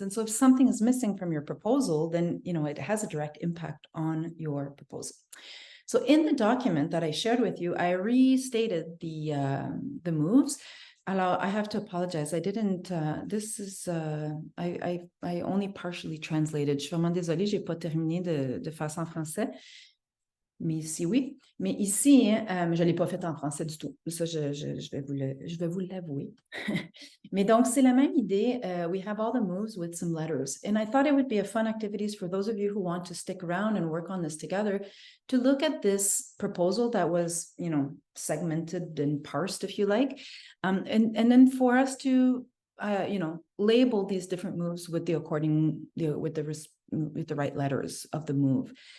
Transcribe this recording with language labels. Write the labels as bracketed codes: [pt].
[en] And so if something is missing from your proposal, then it has a direct impact on your proposal. So in the document that I shared with you, I restated the moves. Alors, I have to apologize. I didn't, I only partially translated. [fr] Je suis vraiment désolée, j'ai pas terminé de faire ça en français. Mais ici, oui. Mais ici, je ne l'ai pas fait en français du tout. Ça, je vais vous l'avouer. Mais donc, c'est la même idée. [en] We have all the moves with some letters. And I thought it would be a fun activities for those of you who want to stick around and work on this together to look at this proposal that was, segmented and parsed, if you like. And then for us to, label these different moves with the right letters of the move.